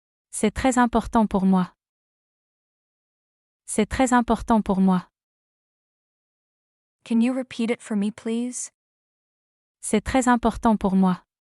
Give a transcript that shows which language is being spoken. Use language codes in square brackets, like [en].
[fr] C'est très important pour moi. C'est très important pour moi. [en] Can you repeat it for me, please? [fr] C'est très important pour moi.